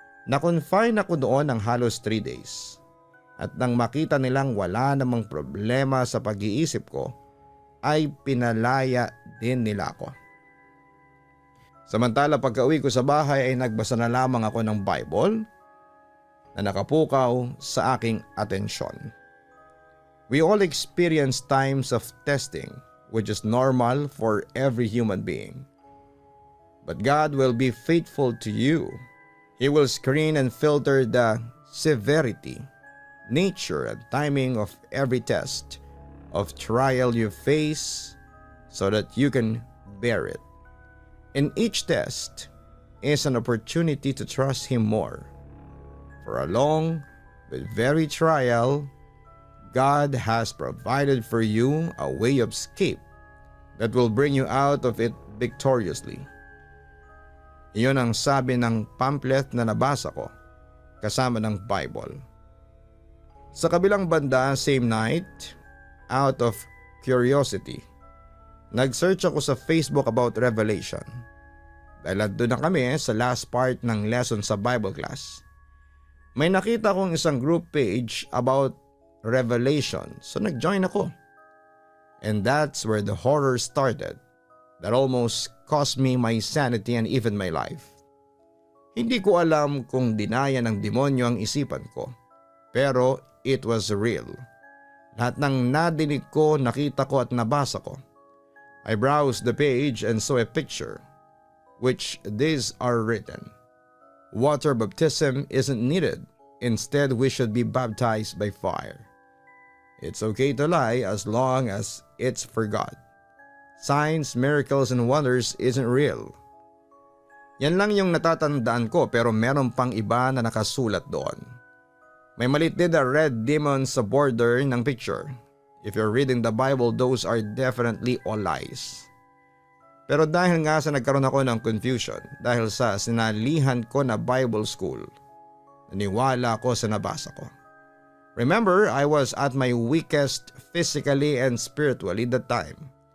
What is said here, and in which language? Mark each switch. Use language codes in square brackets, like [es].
[tl] Na-confine ako doon ng halos 3 days. At nang makita nilang wala namang problema sa pag-iisip ko, ay pinalaya din nila ako. Samantala pagka-uwi ko sa bahay ay nagbasa na lamang ako ng Bible na nakapukaw sa aking atensyon. [en] We all experience times of testing which is normal for every human being. But God will be faithful to you. He will screen and filter the severity, nature and timing of every test of trial you face so that you can bear it. In each test, is an opportunity to trust Him more. For a long but very trial, God has provided for you a way of escape that will bring you out of it victoriously. [tl] Iyon ang sabi ng pamphlet na nabasa ko kasama ng Bible. Sa kabilang banda, [en] same night, out of curiosity, [tl] nag-search ako sa Facebook about Revelation. Dahil doon na kami sa last part ng lesson sa Bible class. May nakita kong isang group page about Revelation, so nag-join ako. [en] And that's where the horror started that almost cost me my sanity and even my life. [tl] Hindi ko alam kung dinaya ng demonyo ang isipan ko, pero [en] it was real. [tl] Lahat ng nadinig ko, nakita ko at nabasa ko. [en] I browsed the page and saw a picture, which these are written. Water baptism isn't needed. Instead, we should be baptized by fire. It's okay to lie as long as it's for God. Signs, miracles, and wonders isn't real. [tl] Yan lang yung natatandaan ko, pero meron pang iba na nakasulat doon. May maliit din na [en] red demon sa border ng picture. If you're reading the Bible, those are definitely all lies. [tl] Pero dahil nga sa nagkaroon ako ng confusion dahil sa sinalihan ko na Bible school, naniwala ako sa nabasa ko. [en] Remember, I was at my weakest physically and spiritually that time.